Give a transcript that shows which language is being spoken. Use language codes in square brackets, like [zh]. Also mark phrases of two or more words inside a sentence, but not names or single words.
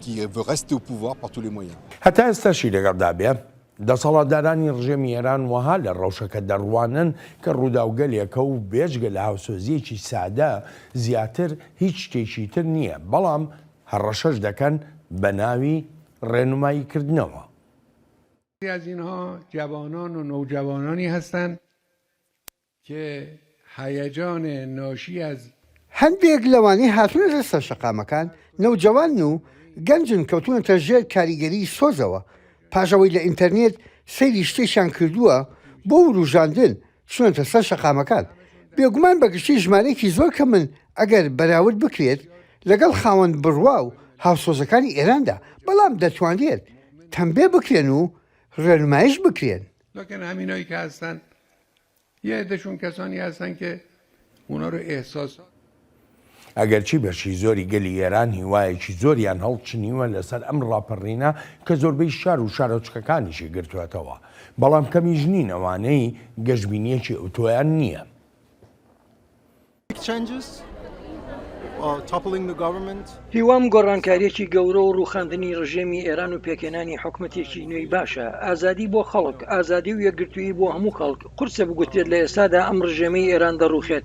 [ckb] هەتا ئێستاشی لەگەڵدا بێ دەسەڵاتدارانی ڕژێمی ئێران وەها لە ڕەوشەکە دەڕوانن کە ڕووداوگەلێکە و بێژگە لە هاوسۆزیەکی سادە زیاتر هیچ شتێکی تر نییە، بەڵام هەڕەشەش دەکەن بە ناوی ڕێنماییکردنەوە. [fa] از اینها جوانان و نوجوانانی هستند که هیجان ناشی از [ckb] هەندێک لەوانەی هاتوونەتە سەر شەقامەکان نەوجەوان و گەنجن کەوتونەتە ژێر کاریگەری سۆزەوە، پاشەوەی لە ئینتەرنێت سەیری شتێکیان کردووە بۆ وروژاندن چونەتە سەر شەقامەکان. بێگومان بەگشتی ژمارەیەکی زۆر کە من ئەگەر بەراورد بکرێت لەگەڵ خاوەن بڕوا و هاوسۆزەکانی ئێراندا، بەڵام دەتوانرێت تەمبێ بکرێن و ڕێنمایش بکرێن. [fa] لکن همینایی که هستن یه عدهشون کسانی هستن که اونا رو احساس [ckb] ئەگەرچی بەشی زۆری گەلی ئێران هیوایەکی زۆریان هەڵچنیوە لەسەر ئەم ڕاپەڕینە کە زۆربەی شار و شارۆچکەکانیشی گرتوێتەوە، بەڵام کەمیش نین ئەوانەی گەشتبینیەکی ئۆتۆیان نییە. هیوام گۆڕانکاریەکی گەورە و ڕووخاندنی ڕژێمی ئێران و پێکێنانی حکومەتێکی نوێی باشە، ئازادی بۆ خەڵک، ئازادی و یەکگرتووی بۆ هەموو خەڵک قورسە بگوتێت لە ئێستادا ئەم ڕژێمەی ئێران دەڕوخێت.